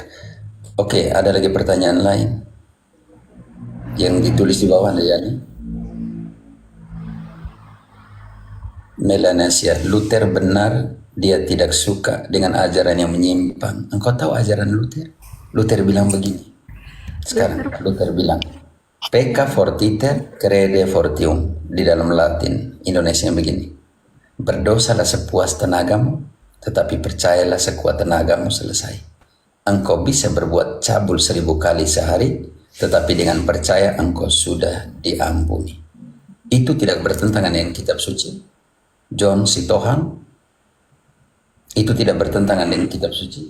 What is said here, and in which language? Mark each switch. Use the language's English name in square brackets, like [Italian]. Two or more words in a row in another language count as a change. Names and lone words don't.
[Indonesian] Oke, ada lagi pertanyaan lain yang ditulis di bawah, Yani. Melanesia, Luther benar dia tidak suka dengan ajaran yang menyimpang. Engkau tahu ajaran Luther? Luther bilang begini. Sekarang Luther bilang, [Latin] pecca fortiter crede fortium. [Indonesian] Di dalam Latin, Indonesia begini. Berdosalah sepuas tenagamu, tetapi percayalah sekuat tenagamu selesai. Engkau bisa berbuat cabul 1000 kali sehari, tetapi dengan percaya engkau sudah diampuni. Itu tidak bertentangan dengan kitab suci. John Sitohang itu tidak bertentangan dengan kitab suci.